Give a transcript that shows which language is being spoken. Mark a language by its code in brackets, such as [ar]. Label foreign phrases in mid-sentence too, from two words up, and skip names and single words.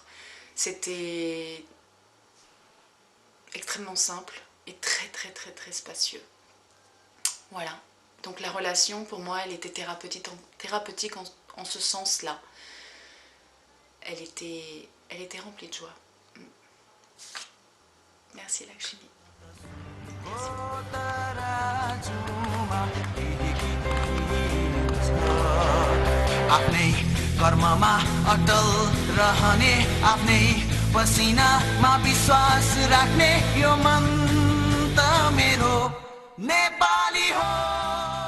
[fr] C'était extrêmement simple et très très très très spacieux. Voilà, donc la relation pour moi elle était thérapeutique en ce sens-là. Elle était remplie de joie. Merci Lakshmi. [ne] आफ्नै कर्ममा अटल रहने, आफ्नै पसिनामा विश्वास राख्ने, यो मन त मेरो नेपाली हो।